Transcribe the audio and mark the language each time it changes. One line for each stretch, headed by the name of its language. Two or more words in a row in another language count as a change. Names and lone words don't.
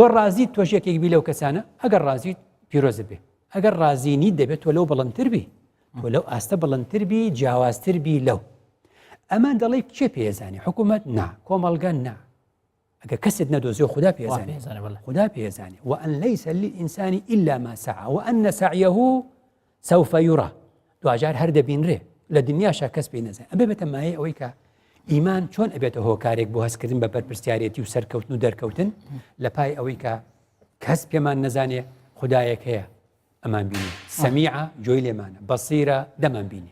Central Kurdish: ڕازیت تۆژێکێک بی لەو کەسانە ئەگەر ڕازیت پیرۆزە بێ ئەگەر ڕازی نیت دەبێت تۆ لەو بەڵندتر بی تۆ لەو ئاستە بەڵندتر بی جیاوازتر بی لەو ئەمان دەڵێ کێ پێزانانی حکوومەت نا کۆمەلگە نا ئەگەر کەسێت نەدۆزیۆ خدا پێزانێ خدا پێزانێ
Arabic: وأن ليس للإنسان إلا ما سعى وأن سعيه سوف يرى
Central Kurdish: دوجار هەر دەبینرێ لە دنیاشا کەس پێی نەزانێ ئەبێ بێتە مایە ئەوەی کە ئیمان چۆن ئەبێتە هۆکارێک بۆ هەستکردن بە بەرپرسیارەتی و سەرکەوتن و دەرکەوتن لە پای ئەوەی کە کەس پێمان نەزانێ خدایەک هەیە ئەمان بینی سەمیعە جۆی لێمانە بەسیرە دەمان بینی